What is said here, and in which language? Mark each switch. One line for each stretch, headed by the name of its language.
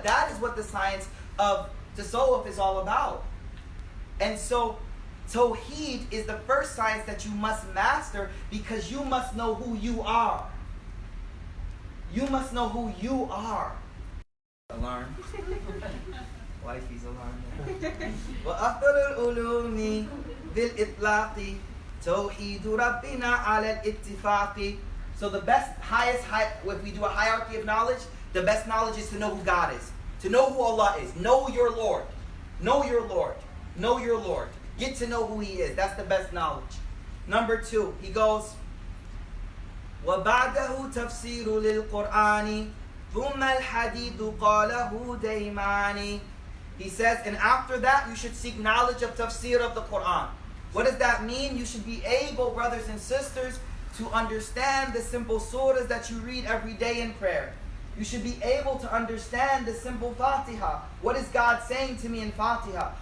English: That is what the science of tasawwuf is all about. And so, Tawheed is the first science that you must master because you must know who you are. You must know who you are. Alarm. Wifey's alarm.
Arabic: وأفضل العلوم بالإطلاق توحيد ربنا على الاتفاق.
English: So the best, if we do a hierarchy of knowledge, the best knowledge is to know who God is. To know who Allah is. Know your Lord. Know your Lord. Know your Lord. Get to know who He is. That's the best knowledge. Number 2, he goes,
Arabic: وَبَعْدَهُ تَفْسِيرُ لِلْقُرْآنِ ثُمَّ الْحَدِيثُ قَالَهُ دَيْمَانِ.
English: He says, and after that, you should seek knowledge of tafsir of the Quran. What does that mean? You should be able, brothers and sisters, to understand the simple surahs that you read every day in prayer. You should be able to understand the simple Fatiha. What is God saying to me in Fatiha?